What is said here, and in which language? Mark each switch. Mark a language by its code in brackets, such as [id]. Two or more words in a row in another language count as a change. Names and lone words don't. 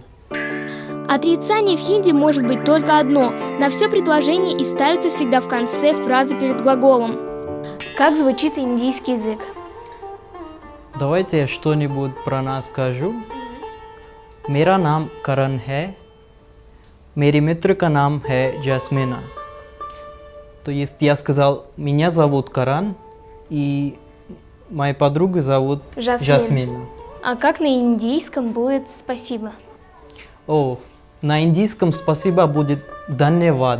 [ru] Отрицание в хинди может быть только одно. На все предложение и ставится всегда в конце фразы перед глаголом. Как звучит индийский язык? Давайте я что-нибудь про нас скажу. [hi] मेरा नाम करण है, मेरी मित्र का नाम है Жасмина. [ru] То есть я сказал, меня зовут Каран, и моя подруга зовут Жасмин. Жасмина. А как на индийском будет спасибо? О, на индийском спасибо будет Данневад.